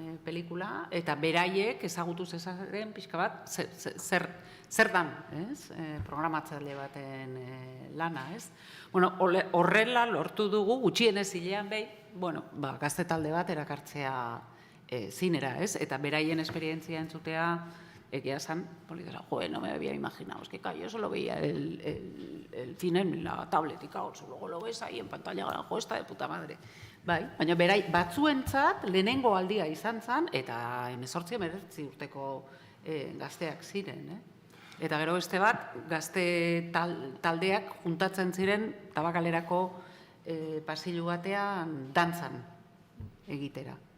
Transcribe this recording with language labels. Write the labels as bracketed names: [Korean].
[Basque] pelikula, eta beraiek ezagutu zezaren pixka bat, zer dan, programatzaile baten lana, ez? Bueno, horrela lortu dugu, gutxienez hilean gazte talde bat erakartzea zinera, ez? Eta beraien esperientzia entzutea, egia esan, polizera, [Spanish] no me había imaginado, es que yo solo veía el cine en la tablet, y claro, luego lo ves ahí en pantalla, esta de puta madre. [Basque] Bai, baina batzuentzat lehenengo aldia izan zen, eta 18-19 urteko gazteak ziren, Eta gero beste bat, gazte taldeak juntatzen ziren Tabakalerako pasillo batean dantzan egitera.